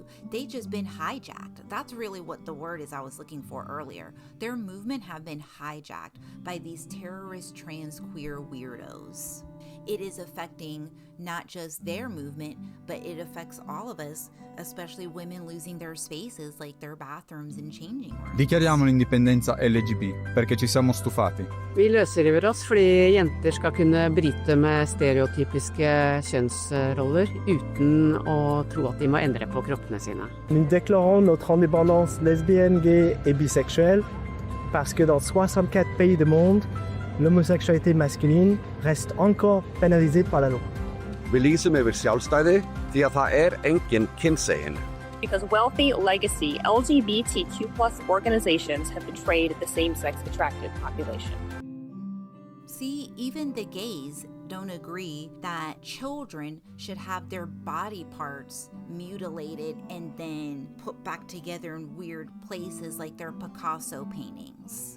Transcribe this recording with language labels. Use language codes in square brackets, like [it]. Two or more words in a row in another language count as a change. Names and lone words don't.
[en] They just been hijacked. That's really what the word is I was looking for earlier. Their movement have been hijacked by these terrorist trans queer weirdos. It is affecting not just their movement, but it affects all of us, especially women losing their spaces like their bathrooms and changing rooms. [it] Dichiariamo l'indipendenza LGB perché ci siamo stufati. [no] Vi løsriver oss fordi jenter skal kunne bryte med stereotypiske kjønnsroller uten å tro at de må endre på kroppene sine. [fr] Nous déclarons notre indépendance lesbienne, gay et bisexuelle parce que dans 64 pays du monde, l'homosexualité masculine reste encore pénalisée par la loi. [is] Vi lýsum yfir sjálfstæði því að það engin kynsegin. [en] Because wealthy legacy LGBTQ+ organizations have betrayed the same-sex attracted population. See, even the gays don't agree that children should have their body parts mutilated and then put back together in weird places like their Picasso paintings.